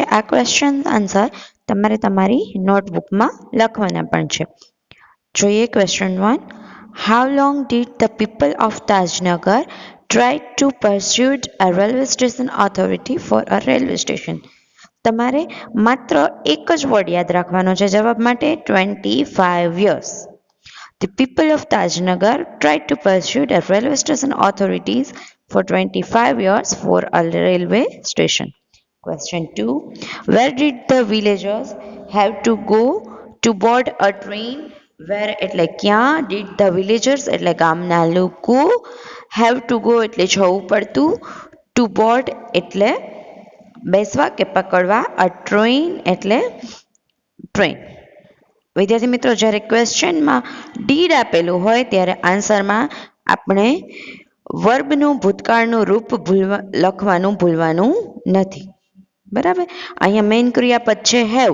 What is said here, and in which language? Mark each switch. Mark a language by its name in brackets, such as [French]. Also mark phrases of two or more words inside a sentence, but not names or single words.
[Gujarati] આ [English] question answer [Gujarati] તમારે તમારી નોટબુકમાં લખવાના પણ છે. જોઈએ ક્વેશ્ચન 1. [English] how long did the people of Tajnagar try to pursued a railway station authority for a railway station? [Gujarati] તમારે માત્ર એક જ વર્ડ યાદ રાખવાનો છે જવાબ માટે, 25 years. [English] The people of Tajnagar tried to pursue the railway station authorities for 25 years for a railway station. Question 2. Where did the villagers have to go to board a train? [Gujarati] Where એટલે ક્યાં? [English] Did the villagers [Gujarati] એટલે ગામના લોકો, [English] have to go [Gujarati] એટલે જવું પડતું, [English] to board [Gujarati] એટલે બેસવા કે પકડવા, [English] a train [Gujarati] એટલે ટ્રેન. વિદ્યાર્થી મિત્રો, જ્યારે ક્વેશ્ચનમાં ડીડ આપેલું હોય ત્યારે આન્સરમાં આપણે વર્બનું ભૂતકાળનું રૂપ લખવાનું ભૂલવાનું નથી. બરાબર. અહીંયા મેઇન ક્રિયાપદ છે હેવ.